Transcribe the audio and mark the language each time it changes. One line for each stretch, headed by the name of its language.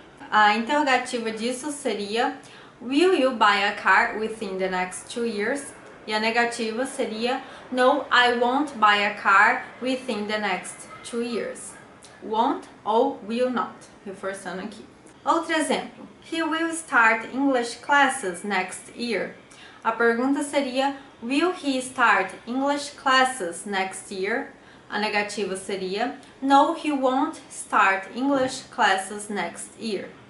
Portuguese: A interrogativa disso seria
English: Will you buy a car within the next 2 years?
Portuguese: E a negativa seria
English: No, I won't buy a car within the next 2 years. Won't
Portuguese: ou
English: will not,
Portuguese: reforçando aqui. Outro exemplo.
English: He will start English classes next year.
Portuguese: A pergunta seria
English: Will he start English classes next year?
Portuguese: A negativa seria
English: No, he won't start English classes next year.